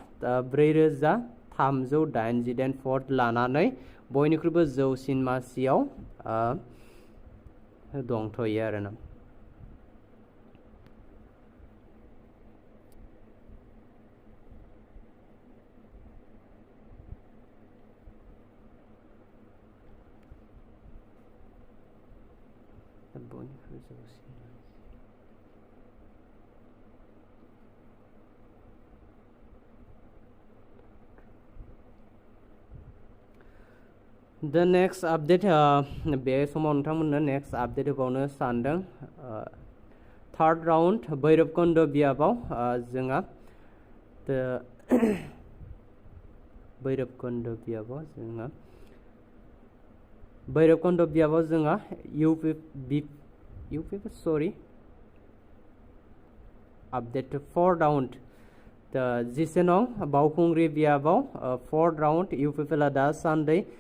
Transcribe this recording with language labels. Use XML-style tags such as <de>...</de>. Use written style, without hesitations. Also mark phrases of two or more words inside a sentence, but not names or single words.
<brx>4380 भट लानानै बयनिख्रुइबो जौसिन मासियाव दंथ'यो आरोना बयनिख्रुइबो जौसिन</brx> <en>The next update</en> <brx>बे समाव नोंथांमोननो</brx> <en>next update</en> <brx>होबावनो सानदों</brx> <en>third round</en> <brx>भैरबकुन्द बियाबाव जोंहा भैरबकुन्द बियाबाव जोंहा</brx> <en>update fourth round</en> <brx>जिसेनं बावखुंग्रि बियाबाव</brx> <en>fourth round</en> <brx>UPPLआ दासान्दि</brx>